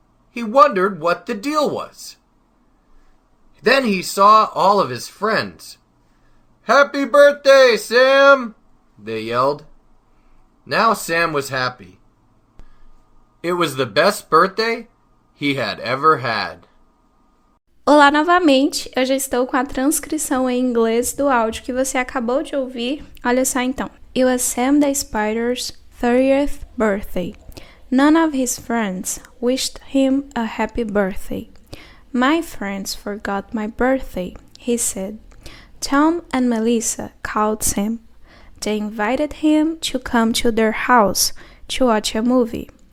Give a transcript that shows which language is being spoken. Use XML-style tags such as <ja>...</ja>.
<en>He wondered what the deal was. Then he saw all of his friends. "Happy birthday, Sam!" they yelled. Now Sam was happy. It was the best birthday he had ever had.</en> <pt>Olá novamente, eu já estou com a transcrição em inglês do áudio que você acabou de ouvir. Olha só então.</pt> <en>It was Sam the Spider's 30th birthday. None of his friends wished him a happy birthday. "My friends forgot my birthday," he said. Tom and Melissa called Sam. They invited him to come to their house to watch a movie.</en>